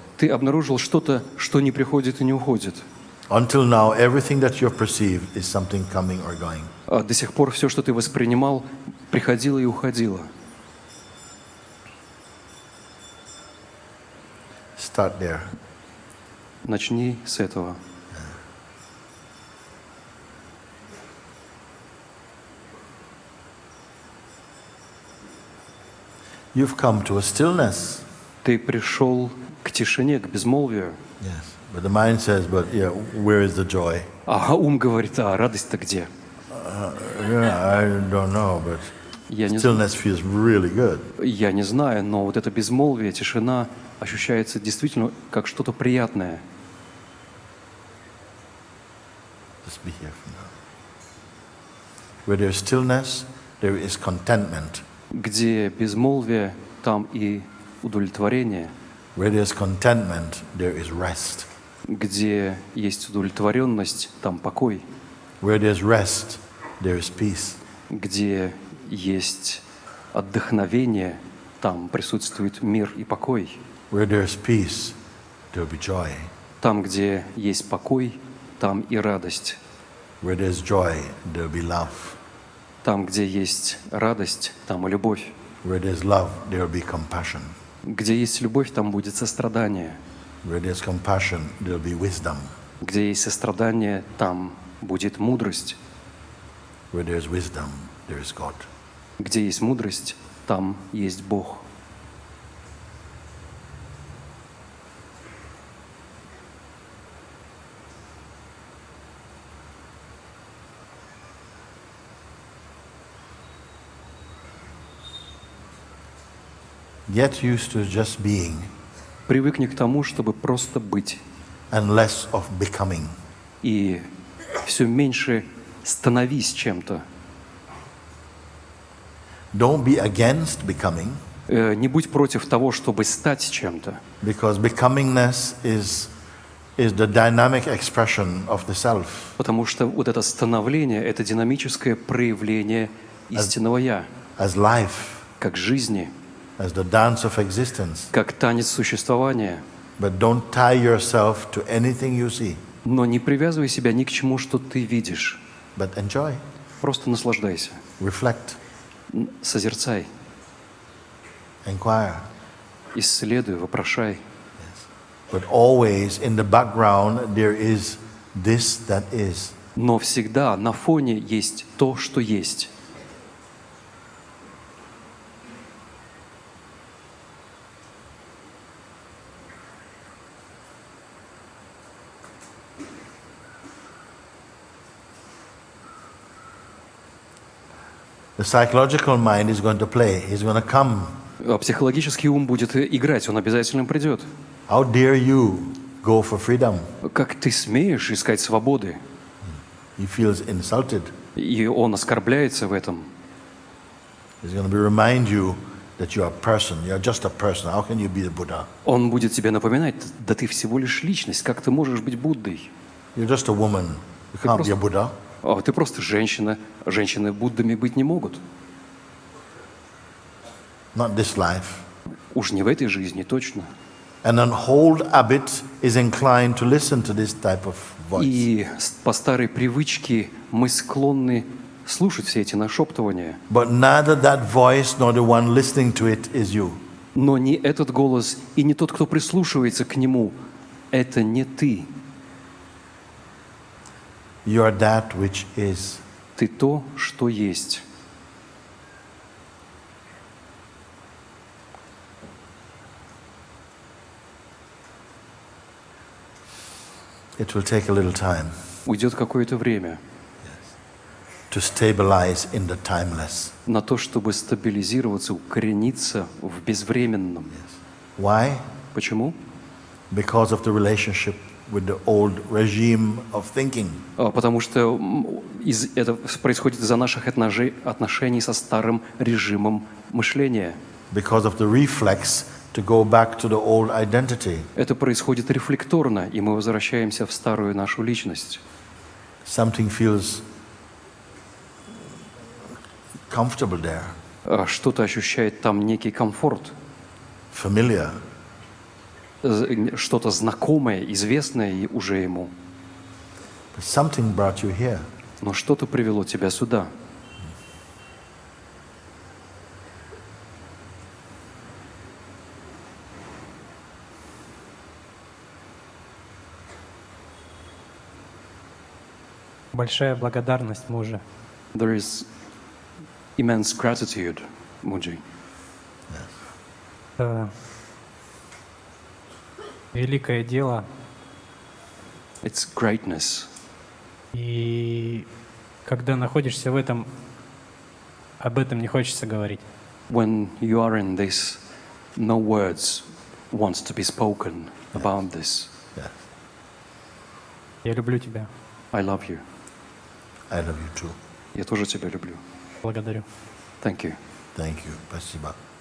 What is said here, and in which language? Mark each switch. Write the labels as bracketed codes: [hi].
[ru] Ты обнаружил что-то, что не приходит и не уходит. [en] Until now, everything that you have perceived is something coming or going. [ru] До сих пор все, что ты воспринимал, приходило и уходило. [en] Start there. [ru] Начни с этого. [en] You've come to a stillness. [ru] Ты пришел к тишине, к безмолвию. [en] Yes. But the mind says, but yeah, where is the joy? [ru] А ум говорит, радость-то где? [en] I don't know, but [ru] Я не, [en] stillness feels really good. [ru] я не знаю, но вот это безмолвие, тишина ощущается действительно как что-то приятное. [en] Just be here for now. Where there's stillness, there is contentment. [ru] Где безмолвие, там и удовлетворение. [en] Where there's contentment, there is rest. [ru] Где есть удовлетворенность, там покой. [en] Where there's rest, there is peace. [ru] Где есть отдохновение, там присутствует мир и покой. [en] Where there's peace, there'll be joy. [ru] Там, где есть покой, там и радость. [en] Where there's joy, there'll be love. [ru] Там, где есть радость, там и любовь. [en] Where there's love, there'll be compassion. [ru] Где есть любовь, там будет сострадание. [en] Where there's compassion, there'll be wisdom. [ru] Где есть сострадание, там будет мудрость. [en] Where there's wisdom, there is God. [ru] Где есть мудрость, там есть Бог. [en] Get used to just being [ru] Привыкни к тому, чтобы просто быть. [en] and less of becoming. [ru] И все меньше становись чем-то. [en] Don't be against becoming, [ru] Не будь против того, чтобы стать чем-то. [en] because becomingness is the dynamic expression of the self. [ru] Потому что вот это становление — это динамическое проявление истинного «я», [en] As life, [ru] как жизни, [en] as the dance of existence. [ru] как танец существования. [en] But don't tie yourself to anything you see, [ru] Но не привязывай себя ни к чему, что ты видишь. [en] but enjoy, [ru] Просто наслаждайся, [en] reflect, [ru] созерцай, [en] inquire. [ru] исследуй, вопрошай. [en] But always in the background there is this that is. [ru] Но всегда на фоне есть то, что есть. [en] The psychological mind is going to play. He's going to come. [ru] А психологический ум будет играть, он обязательно придет. [en] How dare you go for freedom? [ru] Как ты смеешь искать свободы? [en] He feels insulted. [ru] И он оскорбляется в этом. [en] He's going to remind you that you are a person. You are just a person. How can you be the Buddha? [ru] Он будет тебе напоминать, да ты всего лишь личность, как ты можешь быть Буддой? [en] You're just a woman. You can't be a Buddha. [ru] Ты просто женщина. Женщины Буддами быть не могут. [en] Not this life. [ru] Уж не в этой жизни, точно. [en] And an old habit is inclined to listen to this type of voice. [ru] И по старой привычке мы склонны слушать все эти нашептывания. [en] But neither that voice nor the one listening to it is you. [ru] Но не этот голос и не тот, кто прислушивается к нему, это не ты. [en] You are that which is. [ru] Ты то, что есть. [en] It will take a little time [ru] Уйдет какое-то время [en] to stabilize in the timeless. [ru] на то, чтобы стабилизироваться, укорениться в безвременном. [en] Why? [ru] Почему? [en] Because of the relationship with the old regime of thinking. [ru] Потому что это происходит из-за наших отношений со старым режимом мышления. [en] Because of the reflex to go back to the old identity. [ru] Это происходит рефлекторно, и мы возвращаемся в старую нашу личность. [en] Something feels comfortable there. [ru] Что-то ощущает там некий комфорт, [en] Familiar. [ru] что-то знакомое, известное уже ему. [en] But something brought you here. [ru] Но что-то привело тебя сюда. Большая благодарность мужа. [en] There is immense gratitude, Mooji. [ru] Это великое дело. [en] It's greatness. [ru] И когда находишься в этом, об этом не хочется говорить. [en] When you are in this, no words wants to be spoken about this. Yeah. [ru] Я люблю тебя. [en] I love you. I love you too. [ru] Я тоже тебя люблю. Благодарю. [en] Thank you. Thank you. [ru] Спасибо.